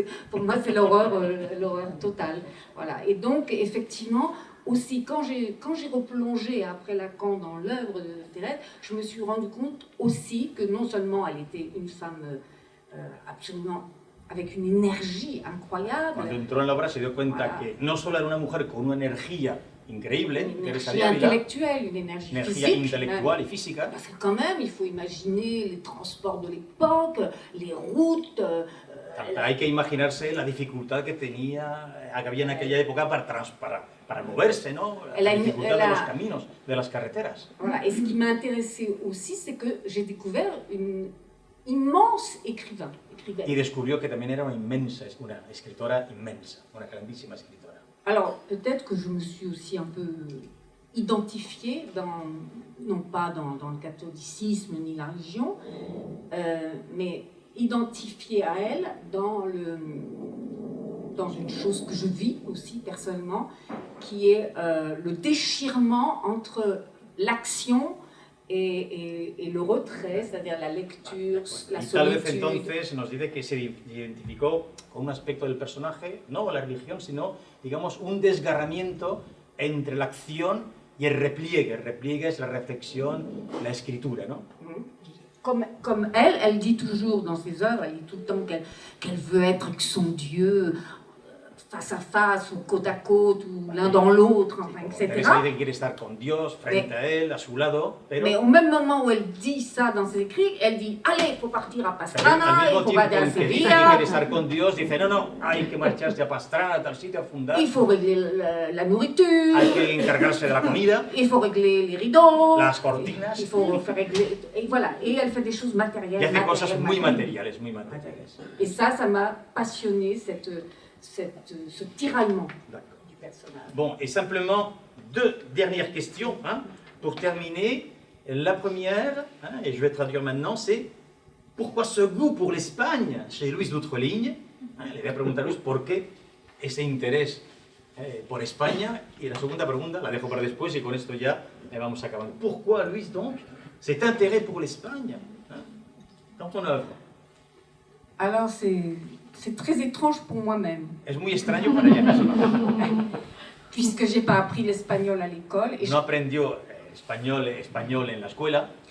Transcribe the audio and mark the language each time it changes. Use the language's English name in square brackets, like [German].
[French] Pour moi, c'est l'horreur totale. Voilà. Et donc, effectivement, aussi, quand j'ai replongé après Lacan dans l'œuvre de Thérèse, je me suis rendu compte aussi que non seulement elle était une femme absolument avec une énergie incroyable. [Spanish] Cuando entró en la obra se dio cuenta que no solo era una mujer con una energía increíble, [French] une énergie intellectuelle, une énergie physique, [Spanish] intelectual y física. [French] Parce que quand même, il faut imaginer les transports de l'époque, les routes. [Spanish] Hay que imaginarse la dificultad que había en aquella época para moverse, ¿no? La dificultad de los caminos, de las carreteras. [French] Voilà. Et ce qui m'a intéressé aussi, c'est que j'ai découvert une immense écrivain. [Spanish] Y descubrió que también era una escritora inmensa, una grandísima escritora. [French] Alors, peut-être que je me suis aussi un peu identifiée, non pas dans le catholicisme ni la religion, mais identifiée à elle dans une chose que je vis aussi personnellement, qui est le déchirement entre l'action et le retrait, c'est-à-dire la lecture, la solitude. [Spanish] Tal vez entonces nos dice que se identificó con un aspecto del personaje, no la religión, sino, digamos, un desgarramiento entre la acción y el repliegue. El repliegue es la reflexión, la escritura, ¿no? [French] Comme elle dit toujours dans ses œuvres, elle dit tout le temps qu'elle veut être avec son Dieu, face à face, ou côte à côte, ou l'un dans l'autre, enfin, etc. [Spanish] Teresa dice que quiere estar con Dios, frente a él, a su lado, [French] mais au même moment où elle dit ça dans ses écrits, elle dit allez, il faut partir à Pastrana, il faut aller à [Spanish] Sevilla. Dice que quiere estar con Dios, dice no, hay que marcharse a Pastrana, a tal sitio, a fundar. [French] Il faut régler la nourriture. [Spanish] Hay que encargarse de la comida. [French] Il faut régler les rideaux. [Spanish] Las cortinas. [French] Il faut faire régler. Et voilà, et elle fait des choses matérielles. Y hace cosas muy materiales, muy materiales. Et ça m'a passionné, ce tiraillement. personnage. Bon, et simplement, 2 dernières questions, hein, pour terminer. La première, hein, et je vais traduire maintenant, c'est pourquoi ce goût pour l'Espagne chez Luis d'Outreligne, hein, [Spanish] le voy a preguntar a Luis por qué ese interés por España, y la segunda pregunta la dejo para después y con esto ya vamos acabando. [French] Pourquoi Luis donc cet intérêt pour l'Espagne hein, dans ton œuvre? Alors c'est très étrange pour moi-même, [Spanish] Es muy extraño para ella misma. [French] puisque j'ai pas appris l'espagnol à l'école et, [Spanish] No aprendió español en la escuela.